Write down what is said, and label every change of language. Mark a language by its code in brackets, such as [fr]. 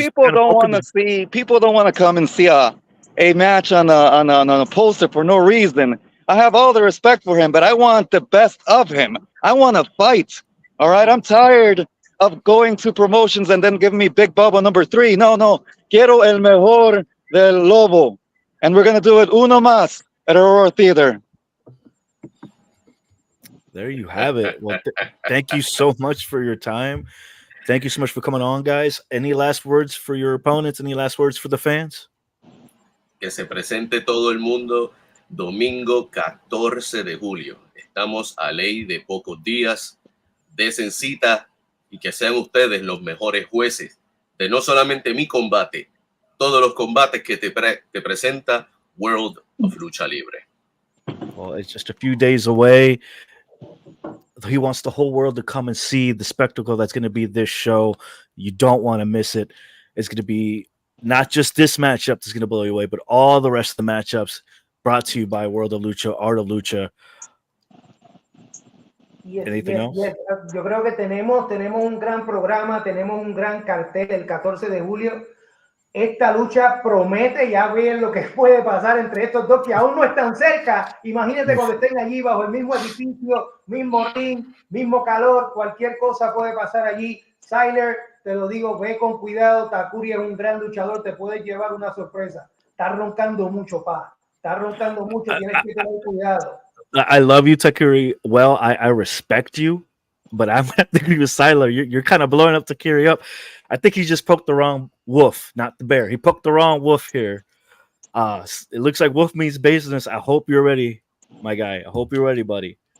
[en] people kind of don't want to see. People don't want to come and see a match on a poster for no reason. I have all the respect for him, but I want the best of him. I want to fight. All right, I'm tired of going to promotions and then giving me Big Bubba number 3. [es] No, quiero el mejor del Lobo, [en] and we're gonna do it [es] uno más at Aurora Theater. [en] There you have it. Well, thank you so much for your time. Thank you so much for coming on, guys. Any last words for your opponents? Any last words for the fans? [es] Que se presente todo el mundo domingo 14 de julio. Estamos a ley de pocos días. Desen cita y que sean ustedes los mejores jueces de no solamente mi combate, todos los combates que te presenta World of Lucha Libre. [en] Well, it's just a few days away. He wants the whole world to come and see the spectacle that's going to be this show. You don't want to miss it. It's going to be not just this matchup that's going to blow you away, but all the rest of the matchups brought to you by World of Lucha, Art of Lucha. Anything else? Yes. [es] Yo creo que tenemos un gran programa, tenemos un gran cartel el 14 de julio. Esta lucha promete, ya ven lo que puede pasar entre estos dos que aún no están cerca. Imagínate cuando estén allí bajo el mismo edificio, mismo ring, mismo calor, cualquier cosa puede pasar allí. Siler, te lo digo, ve con cuidado. Takuri es un gran luchador, te puede llevar una sorpresa. Está roncando mucho, pa. Está roncando mucho, tienes que tener cuidado. [en] I love you, Takuri. Well, I respect you, but I'm going to agree with Siler. You're kind of blowing up Takuri up. I think he just poked the wrong wolf, not the bear. He poked the wrong wolf here. It looks like wolf means business. I hope you're ready, my guy. I hope you're ready, buddy.